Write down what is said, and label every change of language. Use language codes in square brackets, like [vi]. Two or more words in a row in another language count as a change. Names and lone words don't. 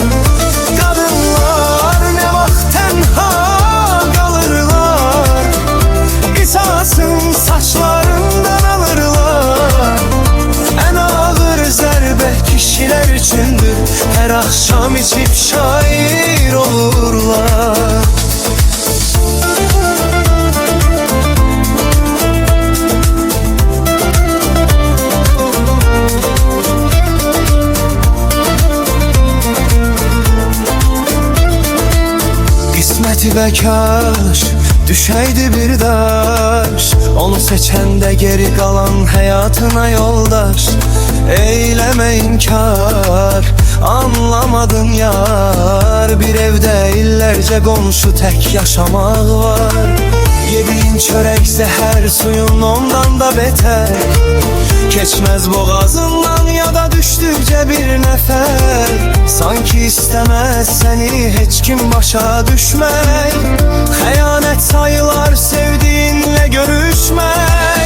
[tr] Kadınlar ne vaxt tenha kalırlar. Kısasın saçlarından alırlar. En ağır zerbe kişiler üçündür. Her akşam içip şair olurlar. [az] Qisməti bekaş düşəydi bir daş. Onu seçəndə geri qalan həyatına yoldaş. Eyləmə inkar, anlamadın yar. Bir evdə illərcə qonşu tək yaşamaq var. Yediğin çörək zəhər suyun ondan da beter. [tr] Keçmez boğazından ya da düştükçe bir nefer. Sanki istemez seni hiç kim başa düşmek. Xəyanət sayılar sevdiğinle görüşmek.